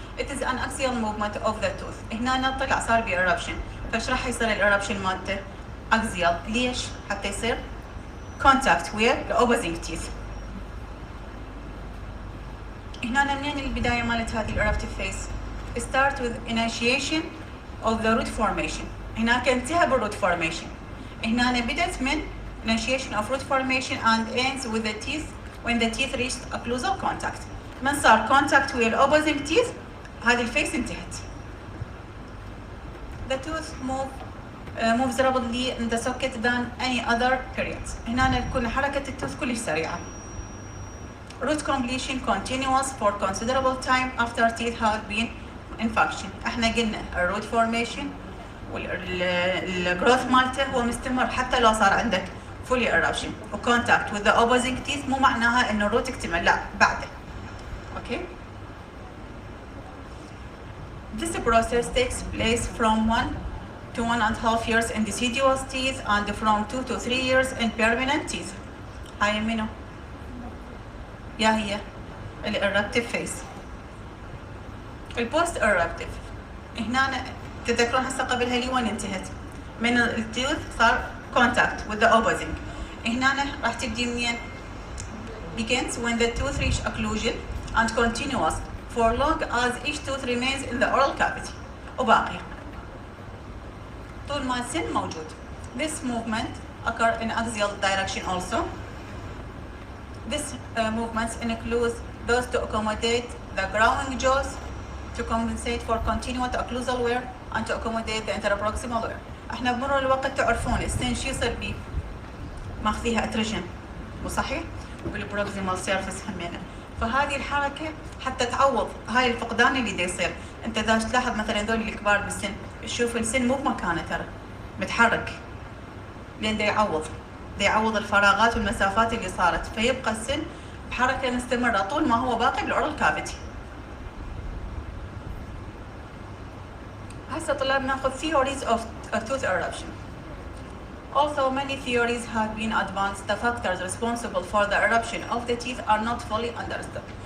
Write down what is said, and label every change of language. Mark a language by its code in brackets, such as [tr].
[en] It is an axial movement of the tooth. [ar] هنا طلع صار بي eruption. فايش راح يصير الeruption مالته؟ axial. ليش؟ حتى يصير [en] contact with the opposing teeth. [ar] هنا منين البداية مالت هذه [en] eruptive phase؟ Start with initiation of the root formation. [ar] هناك انتهى [en] بالroot formation. [ar] هنا بدأت من [en] initiation of root formation and ends with the teeth when the teeth reached occlusal contact. [ar] من صار contact ويا [en] opposing teeth [ar] هذه الفيس انتهت. [en] The tooth moves rapidly in the socket than any other periods. [ar] هنا تكون حركة التوث كلش سريعة. [en] Root completion continuous for considerable time after teeth have been in function. [ar] احنا قلنا الروت فورميشن والجروث مالته هو مستمر حتى لو صار عندك fully eruption و [en] contact with the opposing teeth [ar] مو معناها انه الروت اكتمل، لا بعده. اوكي. [en] This process takes place from 1 to 1.5 years in deciduous teeth and from 2 to 3 years in permanent teeth. [ar] هاي منو؟ يا هي الإرابتيف فيس. البوست إرابتيف هنا تذكرون هسه قبلها لي وين انتهت؟ من التوث صار [en] contact with the opposing. [ar] هنا راح تبدي منين؟ [en] begins when the tooth reach occlusion and continuous for long as each tooth remains in the oral cavity. [ar] وباقي طول ما السن موجود. [en] This movement occur in axial direction also. This movements include those to accommodate the growing jaws, to compensate for continuous occlusal wear, and to accommodate the interproximal wear. [ar] احنا بمرور الوقت تعرفون السن شو يصير بيه؟ ماخذيها اتريجن، مو صحيح؟ والبروكسيمال سيرفيس همينه. فهذه الحركه حتى تعوض هاي الفقدان اللي دا يصير. انت اذا تلاحظ مثلا هذول الكبار بالسن تشوف السن مو بمكانه ترى متحرك، لان دا يعوض الفراغات والمسافات اللي صارت، فيبقى السن بحركه مستمره طول ما هو باقي بالاورال كافيتي. هسه طلاب ناخذ [en] theories of tooth eruption. Although many theories have been advanced, the factors responsible for the eruption of the teeth are not fully understood.